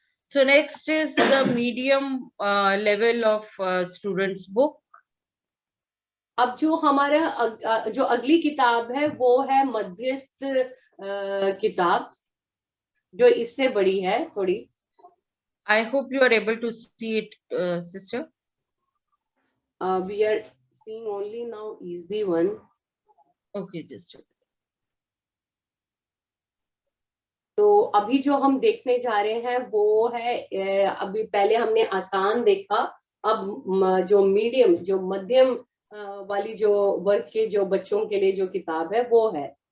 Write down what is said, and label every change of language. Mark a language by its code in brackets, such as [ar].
[en] So next is the medium level of students book. [hi] अब जो हमारा जो अगली किताब है वो है मध्यस्थ किताब, जो इससे बड़ी है थोड़ी। [en] I hope you are able to see it, sister. We are seeing only now easy one. Okay, just. [hi] तो अभी जो हम देखने जा रहे हैं वो है, अभी पहले हमने आसान देखा, अब जो मीडियम, जो मध्यम वाली जो वर्ग के जो बच्चों के लिए जो किताब है वो है।